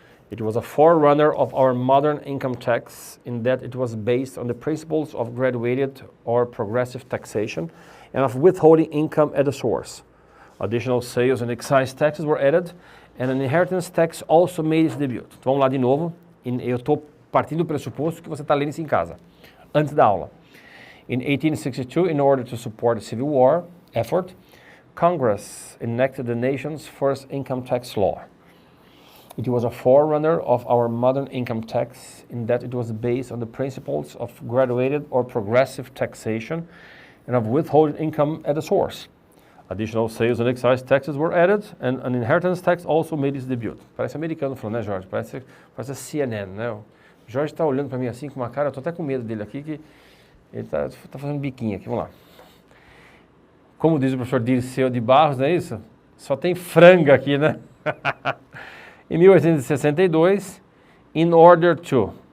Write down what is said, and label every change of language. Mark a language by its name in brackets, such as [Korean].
[English] It was a forerunner of our modern income tax in that it was based on the principles of graduated or progressive taxation and of withholding income at the source. Additional sales and excise taxes were added, and an inheritance tax also made its debut. [Portuguese] Então, vamos lá de novo. Eu estou partindo do pressuposto que você está lendo isso em casa, antes da aula. [English] In 1862, in order to support the Civil War effort, Congress enacted the nation's first income tax law. It was a forerunner of our modern income tax in that it was based on the principles of graduated or progressive taxation and of withholding income at the source. Additional sales and excise taxes were added, and an inheritance tax also made its debut. [Portuguese] Parece americano falando, né, Jorge? Parece a CNN, né? O Jorge está olhando para mim assim com uma cara, eu estou até com medo dele aqui, que ele está fazendo biquinho aqui. Vamos lá. Como diz o professor Dirceu de Barros, não é isso? Só tem franga aqui, né? Em 1862, [English] in order to.